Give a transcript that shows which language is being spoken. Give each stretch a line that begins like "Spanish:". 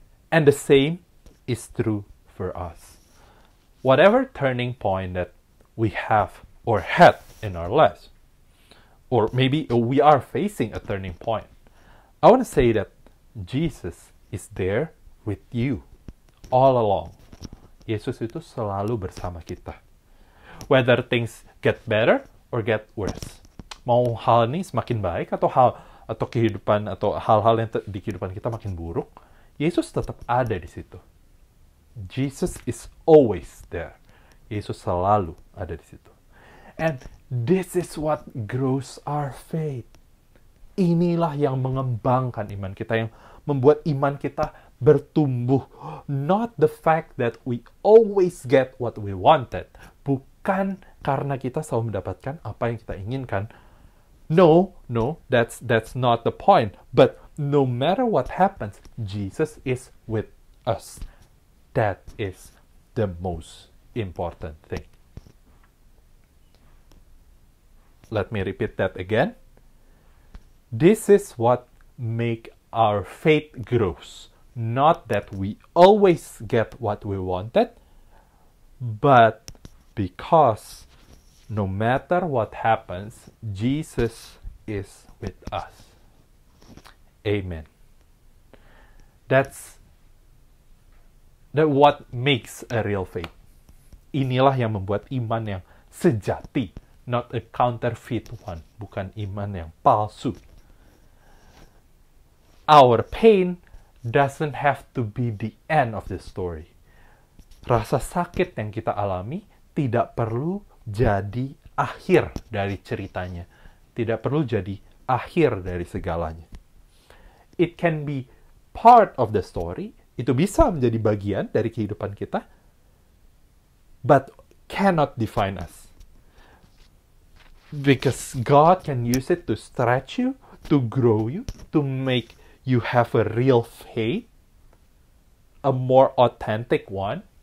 English: And the same is true for us. Whatever turning point that we have or had in our lives. Or maybe we are facing a turning point. I want to say that Jesus is there with you all along.
Indonesian: Yesus itu selalu bersama kita.
English: Whether things get better or get worse.
Indonesian: Mau hal ini semakin baik atau kehidupan atau hal-hal yang di kehidupan kita makin buruk, Yesus tetap ada di situ.
English: Jesus is always there.
Indonesian: Yesus selalu ada di situ.
English: And this is what grows our faith.
Indonesian: Inilah yang mengembangkan iman kita, yang membuat iman kita bertumbuh.
English: Not the fact that we always get what we wanted.
Indonesian: Bukan karena kita selalu mendapatkan apa yang kita inginkan.
English: No, that's not the point. But no matter what happens, Jesus is with us. That is the most important thing. Let me repeat that again. This is what make our faith grows. Not that we always get what we wanted, but because no matter what happens, Jesus is with us. Amen. That's what makes a real faith.
Indonesian: Inilah yang membuat iman yang sejati,
English: not a counterfeit one,
Indonesian: bukan iman yang palsu.
English: Our pain doesn't have to be the end of the story.
Indonesian: Rasa sakit yang kita alami tidak perlu jadi akhir dari ceritanya. Tidak perlu jadi akhir dari segalanya.
English: It can be part of the story.
Indonesian: Itu bisa menjadi bagian dari kehidupan kita.
English: But cannot define us. Because God can use it to stretch you, to grow you, to make you have a real faith, a more authentic one.